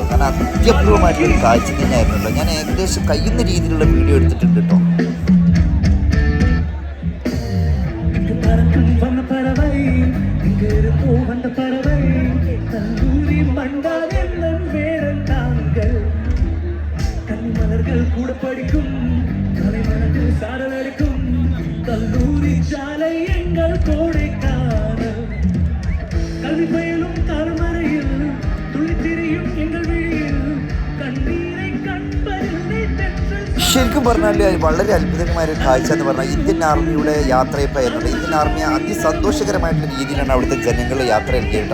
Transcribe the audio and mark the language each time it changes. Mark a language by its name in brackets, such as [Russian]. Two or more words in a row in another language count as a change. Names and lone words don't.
[Malayalam] കാരണം അത്യപൂർവമായിട്ടുള്ളൊരു കാഴ്ച തന്നെയായിരുന്നല്ലോ. ഞാൻ ഏകദേശം കഴിയുന്ന രീതിയിലുള്ള വീഡിയോ എടുത്തിട്ടുണ്ട് കേട്ടോ. [Tamil] கூட படிக்கும் கலைமணத்தில் சாரல் அடிக்கும் கல்லூரி சாலை எங்கள் கோடைக்கானல் கல்வி பயிலும் தலைமறையில் துளித்திரியும் எங்கள் விழியில் கண்ணீரை கண்பதில்லை தென்றல். [Malayalam] ശരിക്കും പറഞ്ഞാൽ വളരെ അത്ഭുതകരമായ ഒരു കാഴ്ച എന്ന് പറഞ്ഞാൽ ഇന്ത്യൻ ആർമിയുടെ യാത്രയപ്പായിരുന്നുണ്ട്. ഇന്ത്യൻ ആർമി അതിസന്തോഷകരമായിട്ടുള്ള രീതിയിലാണ് അവിടുത്തെ ജനങ്ങൾ യാത്ര എടുക്കുക കേട്ടോ.